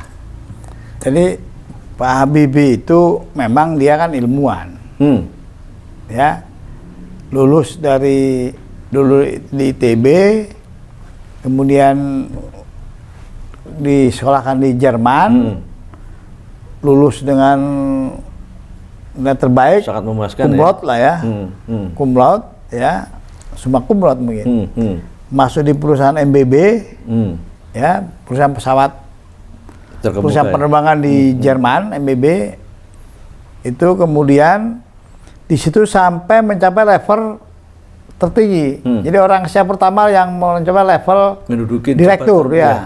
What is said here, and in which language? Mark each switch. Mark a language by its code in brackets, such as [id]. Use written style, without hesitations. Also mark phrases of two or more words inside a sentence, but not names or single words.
[id] Jadi Pak Habibie itu memang dia kan ilmuwan, ya, lulus dulu di ITB, kemudian disekolahkan di Jerman, lulus dengan nilai terbaik, sangat memuaskan, [la] cum laude [id] lah ya, [la] cum laude [id] ya, [la] summa cum laude [id] mungkin, masuk di perusahaan MBB, ya, perusahaan pesawat. Perusahaan penerbangan di Jerman, MBB, itu kemudian di situ sampai mencapai level tertinggi. Jadi orang Asia pertama yang mencapai level direktur, ya.